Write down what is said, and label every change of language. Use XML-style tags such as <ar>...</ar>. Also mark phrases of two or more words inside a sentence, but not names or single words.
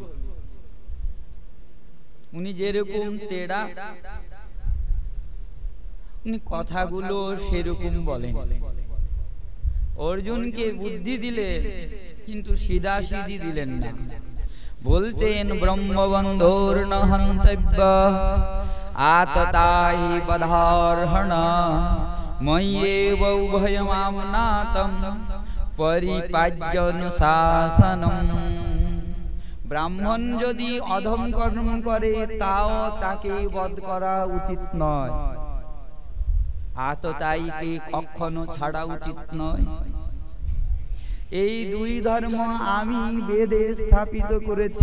<bn>উনি যেরকম তেড়া, উনি কথাগুলো সেরকম বলেন। অর্জুনকে বুদ্ধি দিলে কিন্তু সিধা সিধি দিলেন না।</bn> <sa>বলতেন ব্রহ্মবন্ধুর ন হন্তব্য आतताहि बधार्हण मय्येव उभयमाम्नातं परिपाज्यनुशासनम्।</sa> <bn>ব্রাহ্মণ যদি অধম কর্ম করে তাও তাকে বধ করা উচিত নয়, আততায়ীকে কখনো ছাড়া উচিত নয়। এই দুই ধর্ম আমি বেদে স্থাপিত করেছি।</bn>